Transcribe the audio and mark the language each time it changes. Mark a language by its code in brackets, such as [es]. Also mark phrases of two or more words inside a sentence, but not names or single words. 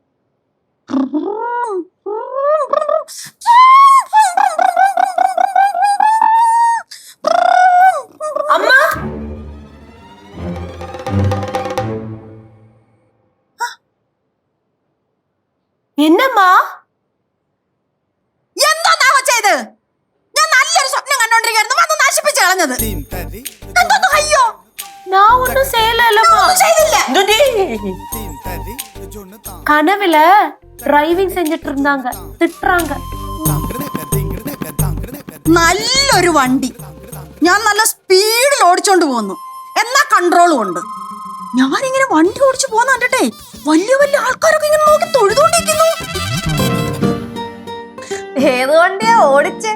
[ml] അമ്മ എന്നമ്മാ എന്താ നാ ചെയ്ത്? ഞാൻ നല്ലൊരു സ്വപ്നം കണ്ടോണ്ടിരിക്കുന്നു, വന്ന് നശിപ്പിച്ച് കളഞ്ഞത്. എന്തോന്ന് അയ്യോ, [ta] நான் ஒன்னும் செய்யலம்மா. [ml] ഒന്നും ചെയ്തില്ല. [ta] கனவுல டிரைவிங் செஞ்சிட்டு இருந்தாங்க, திட்டுறாங்க. [ml] നല്ലൊരു വണ്ടി ഞാൻ നല്ല സ്പീഡിൽ ഓടിച്ചോണ്ട് പോന്നു, എന്നാ കൺട്രോളും ഉണ്ട്. ഞാനിങ്ങനെ വണ്ടി ഓടിച്ചു പോന്ന കണ്ടിട്ടേ വലിയ വലിയ ആൾക്കാരൊക്കെ ഇങ്ങനെ നോക്കി തൊഴുതോണ്ടിരിക്കുന്നു. ഏത് വണ്ടിയാ ഓടിച്ചേ?